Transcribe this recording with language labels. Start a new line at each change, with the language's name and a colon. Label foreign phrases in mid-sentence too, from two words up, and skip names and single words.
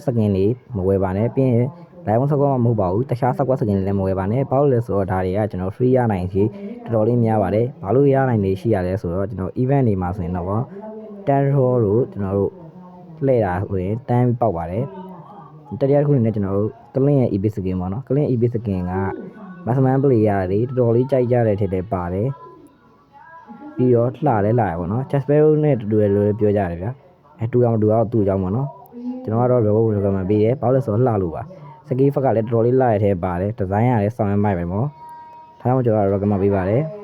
Burmese: skin တွေမဝယ်ပါနဲ့ပြီးရင် live ဘုံ squad မဟုတ်ပါဘူးတခြား
English: squad skin
Burmese: တွေလည်းမဝယ်ပါနဲ့ဘာလို့လဲဆိုတော့ဒါတွေကကျွန်တော် free ရနိုင်စီတော်တော်လေးများပါတယ် ဘာလို့ရနိုင်နေရှိရလဲဆိုတော့ကျွန်တော် event တွေမှာဆိုရင်တော့10 roll တို့ကျွန်တော်တို့လှည့်တာဆိုရင်တန်းပေါက်ပါတယ်တရားတစ်ခုနဲ့ကျွန်တော်တို့ clean ရဲ့
English: epic skin
Burmese: ပေါ့နော်
English: clean epic skin
Burmese: က
English: maximum player
Burmese: တွေတော်တော်လေးကြိုက်ကြတဲ့ထက်တည်းပါတယ်ပြီးတော့လှလဲလှရပေါ့နော် Jasper နဲ့တူတယ်လို့ပြောကြတယ်ဗျာတူအောင်တူတော့တူကြောင်းပေါ့နော်ကျွန်တော်ကတော့ recommend ပေးတယ်ဘာလို့လဲဆိုတော့လှလို့ပါ
English: skin effect
Burmese: ကလည်းတော်တော်လေးလှရတဲ့ထဲပါတယ် design ကလည်းဆောင်ရွက်မိုက်ပဲပေါ့ဒါကြောင့်ကျွန်တော် recommend ပေးပါတယ်